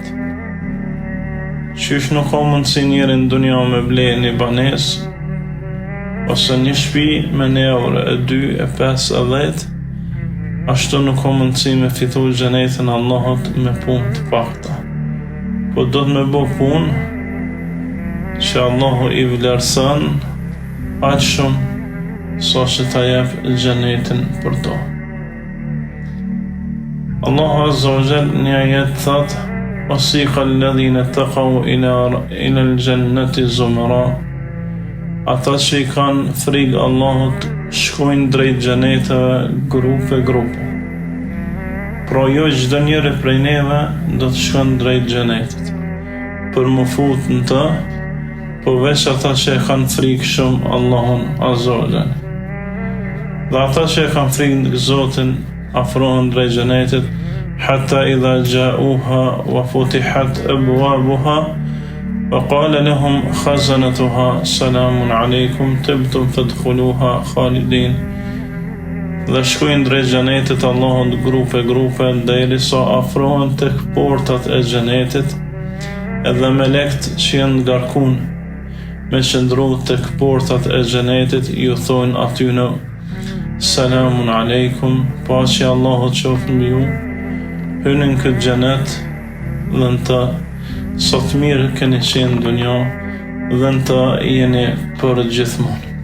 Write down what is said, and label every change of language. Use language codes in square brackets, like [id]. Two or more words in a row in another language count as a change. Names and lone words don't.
[sq] Qysh nuk ka mundësi njeri në dunja me ble një banesë ose një shtëpi me 1 euro, 2, 5, 10, ashtu nuk ka mundësi me fitu xhenetin Allahut me punë të pakta. Po do të me bo punë që Allahu i vlerëson aq shumë sa që ta jep xhenetin për to. Allahu [ar] عز وجل [sq] në ajet thot: [ar] "وسيق الذين اتقوا إلى الجنة زمرا." [sq] Ata që i kanë frikë Allahut shkojnë drejt xheneteve grupe. Pra jo çdo njeri prej neve do të shkon drejt xhenetit për më fut në të, po veç ata që e kanë frikë shumë Allahun [ar] عز وجل. [sq] Dhe ata që e kanë frikë në Zotin afrohen drejt xhenetit, [ar] حتى إذا جاءوها وفتحت أبوابها وقال لهم خزنتها سلام عليكم طبتم فادخلوها خالدين. [sq] Dhe shkojnë drejt xhenetit Allahut grupe derisa afrohen tek portat e xhenetit, edhe melekt që janë ngarkun me qëndru tek portat e xhenetit ju thonë atyne: [ar] سلام عليكم, [sq] paqja e Allahut qoftë mbi ju, hyni në këtë xhenet dhe në të sa të mirë keni qenë në dunja dhe në të jeni për gjithmonë.